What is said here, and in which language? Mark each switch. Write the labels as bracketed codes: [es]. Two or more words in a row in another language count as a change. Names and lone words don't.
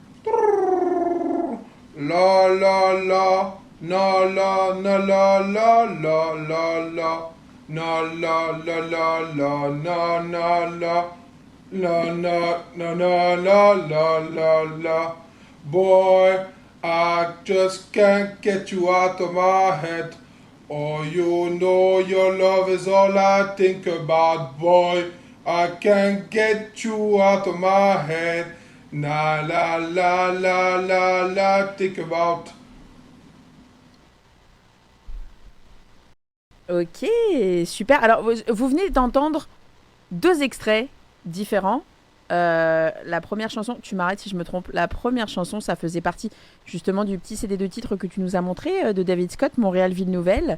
[en] La la la, na la na la la la la la, na la la la la na na la, la na na na la la la la. Boy, I just can't get you out of my head. Oh, you know your love is all I think about, boy. I can't get you out of my head. Na la la la la la, think about. [fr] Ok, super. Alors, vous venez d'entendre deux extraits différents. La première chanson, tu m'arrêtes si je me trompe, la première chanson, ça faisait partie justement du petit CD de titres que tu nous as montré de David Scott, Montréal Ville Nouvelle.